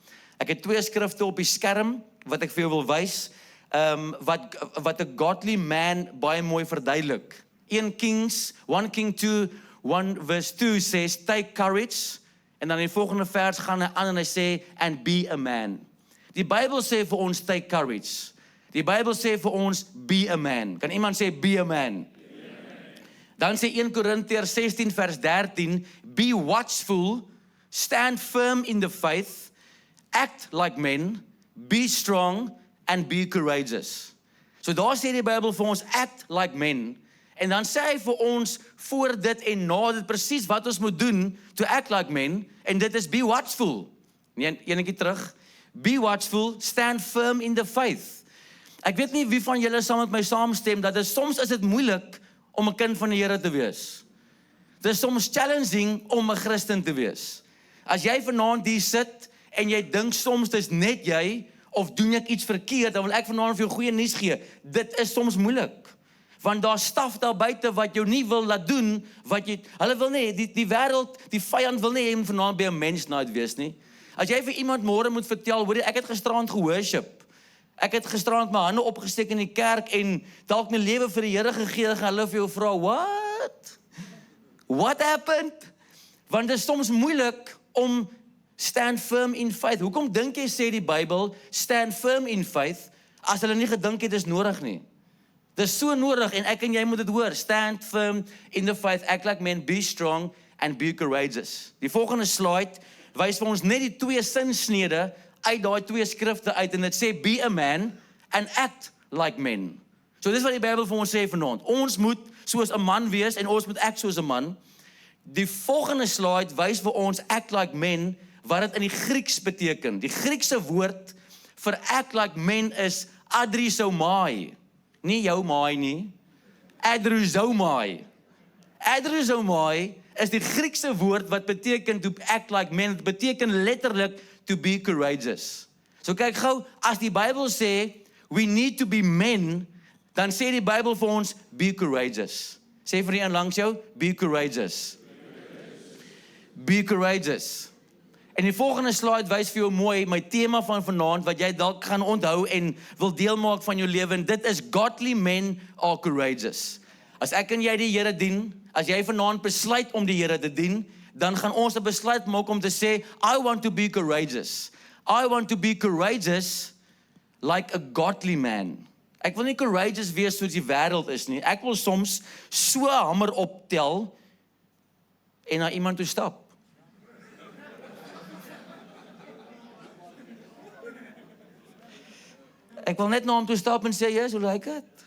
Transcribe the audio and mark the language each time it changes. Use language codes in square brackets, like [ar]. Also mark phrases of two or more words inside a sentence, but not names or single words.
[af] Ek het 2 skrifte op die skerm wat ek vir jou wil wys. wat 'n [en] godly man [af] baie mooi verduidelik. [en] 1 King 2, 1 verse 2 says, take courage. [af] En dan in die volgende vers gaan hy aan en hy sê, [en] and be a man. [af] Die Bybel sê vir ons, [en] take courage. [af] Die Bybel sê vir ons, [en] be a man. [af] Kan iemand sê, [en] be a man? [af] Dan sê 1 Korintiërs 16 vers 13, [en] be watchful, stand firm in the faith, act like men, be strong, and be courageous. [af] So daar sê die Bybel vir ons, [en] act like men. [af] En dan sê hy vir ons, voor dit en na dit, presies wat ons moet doen, [en] to act like men, [af] en dit is [en] be watchful. [af] Enetjie terug, [en] be watchful, stand firm in the faith. [af] Ek weet nie wie van julle saam met my saamstem, dat soms is dit moeilik om 'n kind van die Here te wees. Dit is soms challenging om 'n Christen te wees. As jy vanaand hier sit, en jy dink soms dis net jy, of doen ek iets verkeerd, dan wil ek vanaand vir jou goeie nuus gee. Dit is soms moeilik. Want daar staf daar buite wat jou nie wil laat doen, hulle wil nie, die wêreld, die vyand wil nie hê vanaand by 'n mens night wees nie. As jy vir iemand môre moet vertel, hoor jy, ek het gisterand geworship. Ek het gisterand my hande opgesteek in die kerk en dalk my lewe vir die Here gegee, en hulle vir jou vra, [en] what happened? [af] Want dit is soms moeilik om [en] stand firm in faith. [af] Hoekom dink jy sê die Bybel, [en] stand firm in faith, [af] as hulle nie gedink het, is nodig nie? Dit is so nodig, en ek en jy moet dit hoor, [en] stand firm in the faith, act like men, be strong, and be courageous. [af] Die volgende slide wys vir ons net die 2 sinsnede uit daai 2 skrifte uit, en dit sê, [en] be a man, and act like men. [af] So dis wat die Bybel vir ons sê vanaand. Ons moet soos 'n man wees, en ons moet act soos 'n man. Die volgende slide wys vir ons, [en] act like men, [af] wat dit in die Grieks beteken. Die Griekse woord vir [en] act like men [af] is adrusomai. Nie jou maai nie. Adrusomai. Adrusomai is die Griekse woord wat beteken [en] to act like men. [af] Dit beteken letterlik [en] to be courageous. [af] So kyk gou, as die Bybel sê [en] we need to be men, [af] dan sê die Bybel vir ons [en] be courageous. [af] Sê vir die een langs jou, [en] be courageous. Be courageous. [af] En die volgende slide wys vir jou mooi my tema van vanaand wat jy dalk gaan onthou en wil deel maak van jou lewe, en dit is [en] godly men are courageous. [af] As ek en jy die Here dien, as jy vanaand besluit om die Here te dien, dan gaan ons 'n besluit maak om te sê, [en] I want to be courageous. I want to be courageous like a godly man. [af] Ek wil nie courageous wees soos die wêreld is nie. Ek wil soms so hamer optel en na iemand toe stap. Ek wil net na hom toe stap en sê, yes, hoe lyk dit?